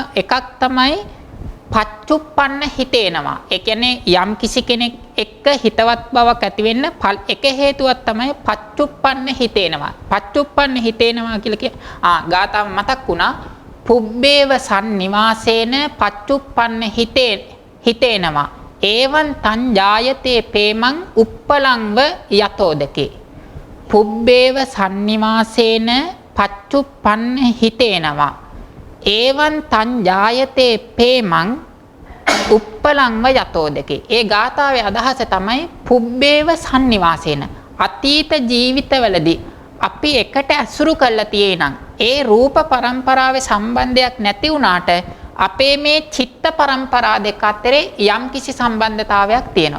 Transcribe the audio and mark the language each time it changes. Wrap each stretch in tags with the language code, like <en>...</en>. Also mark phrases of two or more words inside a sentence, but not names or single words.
<si>එකක් තමයි</si> <pi>පච්චුප්පන්න හිතේනවා.</pi> <si>ඒ කියන්නේ යම් කිසි කෙනෙක් එක්ක හිතවත් බවක් ඇති වෙන්න එක හේතුවක් තමයි</si> <pi>පච්චුප්පන්න හිතේනවා. පච්චුප්පන්න හිතේනවා</pi> <si>කියලා ගාථාව මතක් වුණා.</si> <pi>පුබ්බේව සන්නිවාසේන පච්චුප්පන්න හිතේනවා. ඒවන් තං ජායතේ පේමං uppalangව යතෝදකේ. පුබ්බේව සන්නිවාසේන පච්චුප්පන්න හිතේනවා. ඒවන් තං ජායතේ පේමං uppalangව යතෝදකේ.</pi> <si>ඒ ගාථාවේ අදහස තමයි</si> <pi>පුබ්බේව සන්නිවාසේන</pi> <si>අතීත ජීවිතවලදී අපි එකට ඇසුරු කරලා තියෙනම් ඒ රූප පරම්පරාවේ සම්බන්ධයක් නැති වුණාට අපේ මේ චිත්ත පරම්පරා දෙක අතරේ යම් කිසි සම්බන්ධතාවයක් තියෙනවා.</si>